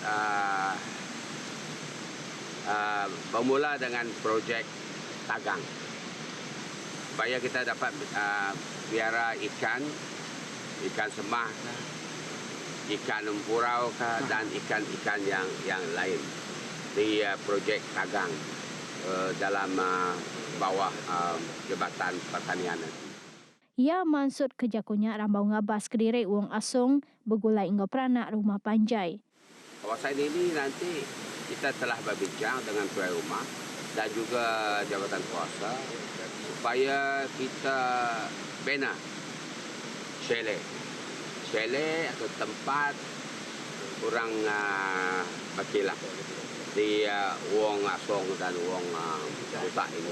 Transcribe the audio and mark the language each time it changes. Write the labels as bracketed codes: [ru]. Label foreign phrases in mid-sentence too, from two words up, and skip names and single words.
[ms] bermula dengan projek tagang supaya kita dapat biara ikan semah, ikan empurau dan ikan-ikan yang lain di projek tagang dalam bawah Jabatan Pertanian. [iba] Ia mansud kejakunya rambau ngabas Kediri Wong Asong bergulai ngau peranak rumah panjai. [ms] Kawasan ini nanti kita telah berbincang dengan tuan rumah dan juga jabatan kuasa supaya kita bina chalet atau tempat orang berkilah di Wong Asong dan Wong Hutak ini.